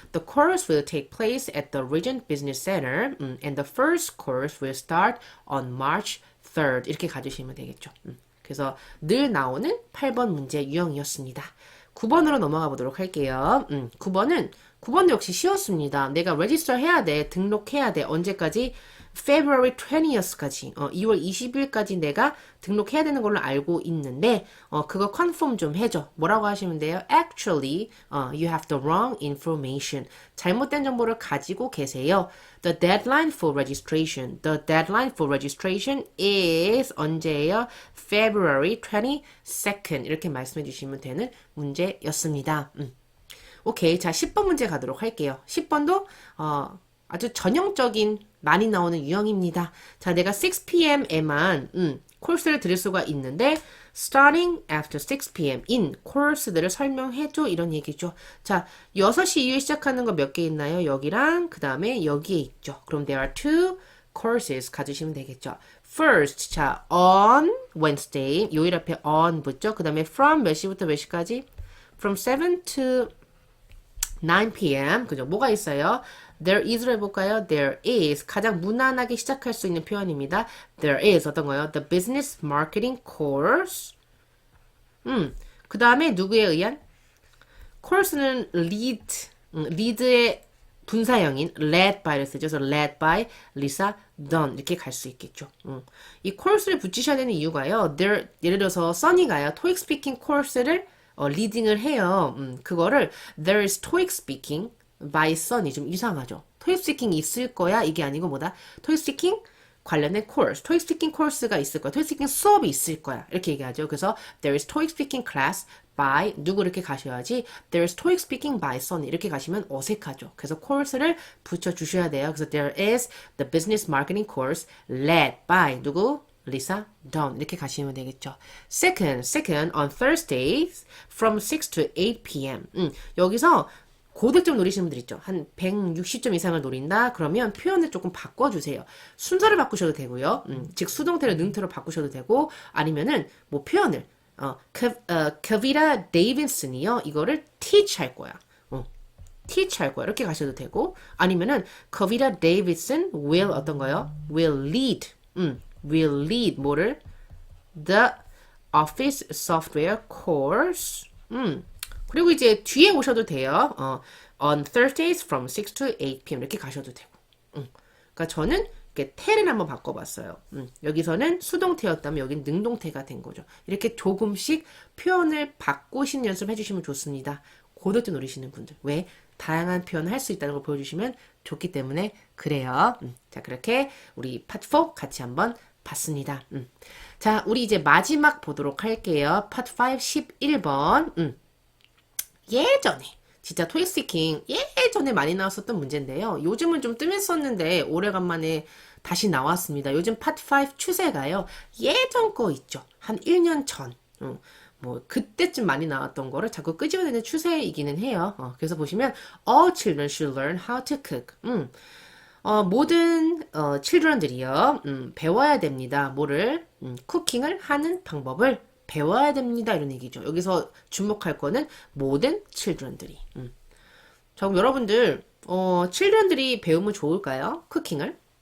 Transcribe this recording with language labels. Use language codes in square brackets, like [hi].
[en] The course will take place at the Regent Business Center. And the first course will start on March 3rd. [ko] 이렇게 가주시면 되겠죠. 그래서 늘 나오는 8번 문제 유형이었습니다. 9번으로 넘어가 보도록 할게요. 9번도 역시 쉬웠습니다. 내가 register 해야 돼. 등록해야 돼. 언제까지? [en] February 20th까지. [ko] 2월 20일까지 내가 등록해야 되는 걸로 알고 있는데, 그거 confirm 좀 해줘. 뭐라고 하시면 돼요? [en] Actually, you have the wrong information. [ko] 잘못된 정보를 가지고 계세요. [en] The deadline for registration. The deadline for registration is [ko] 언제예요? [en] February 22nd. [ko] 이렇게 말씀해 주시면 되는 문제였습니다. 오케이. 자, 10번 문제 가도록 할게요. 10번도, 아주 전형적인 많이 나오는 유형입니다. 자, 내가 6pm에만 코र्스를 들을 수가 있는데 [en] starting after 6pm [ko] in 코र्스들을 설명해줘 이런 얘기죠. 자, 6시 이후에 시작하는 거 몇 개 있나요? 여기랑 그 다음에 여기에 있죠. [en] 그럼 there are two courses [ko] 가주시면 되겠죠. First, 자, [en] on Wednesday [ko] 요일 앞에 on 붙죠. 그 다음에 from 몇 시부터 몇 시까지? [en] From 7 to 9pm. [ko] 그죠? 뭐가 있어요? [en] There is를 해볼까요? There is. [ko] 가장 무난하게 시작할 수 있는 표현입니다. [en] There is. 어떤 거요? The business marketing course. [ko] 그 다음에 누구에 의한? course는 lead의 분사형인 [en] led by [ko] 를 쓰죠. [en] 그래서 led by Lisa Dunn. [ko] 이렇게 갈 수 있겠죠. 이 course를 붙이셔야 되는 이유가요. 예를 들어서 써니가요. TOEIC speaking course를 리딩을 해요. [en] 그거를 there is TOEIC speaking by Sun이 [ko] 좀 이상하죠. TOEIC speaking 있을 거야 이게 아니고 뭐다? TOEIC speaking 관련된 course, TOEIC speaking course가 있을 거야. TOEIC speaking 수업이 있을 거야. 이렇게 얘기하죠. 그래서 [en] there is TOEIC speaking class by [ko] 누구 이렇게 가셔야지 [en] there is TOEIC speaking by Sun [ko] 이렇게 가시면 어색하죠. 그래서 course를 붙여주셔야 돼요. [en] 그래서 there is the business marketing course led by 누구? [ko] Lisa Dunn 이렇게 가시면 되겠죠. [en] Second, on Thursdays from 6 to 8 p.m. [ko] 여기서 고득점 노리시는 분들 있죠. 한 160점 이상을 노린다? 그러면 표현을 조금 바꿔주세요. 순서를 바꾸셔도 되고요. 즉 수동태를 능태로 바꾸셔도 되고 아니면은 뭐 표현을 카비라 데이비슨이요. 이거를 teach 할 거야. teach 할 거야. 이렇게 가셔도 되고 아니면은 카비라 데이비슨 will 어떤 거요? [en] will lead will lead 뭐를? The Office Software Course. [ko] 그리고 이제 뒤에 오셔도 돼요. [en] On Thursdays from 6 to 8 p.m. [ko] 이렇게 가셔도 되고. 그러니까 저는 이렇게 태를 한번 바꿔봤어요. 여기서는 수동태였다면 여긴 능동태가 된 거죠. 이렇게 조금씩 표현을 바꾸신 연습을 해주시면 좋습니다. 고득점 노리시는 분들. 왜? 다양한 표현을 할 수 있다는 걸 보여주시면 좋기 때문에 그래요. 자, 그렇게 우리 파트 4 같이 한번 봤습니다. 자, 우리 이제 마지막 보도록 할게요. 파트 5 11번. 예전에 진짜 토익 스피킹 예전에 많이 나왔었던 문제인데요. 요즘은 좀 뜸했었는데 오래간만에 다시 나왔습니다. 요즘 파트 5 추세가요. 예전 거 있죠. 한 1년 전. 뭐 그때쯤 많이 나왔던 거를 자꾸 끄집어내는 추세이기는 해요. [en] 그래서 보시면 all children should learn how to cook. [ko] 모든 children들이요. 배워야 됩니다. 뭐를? 쿠킹을 하는 방법을 배워야 됩니다. 이런 얘기죠. 여기서 주목할 거는 모든 children들이. 자, 그럼 여러분들 children들이 배우면 좋을까요? 쿠킹을?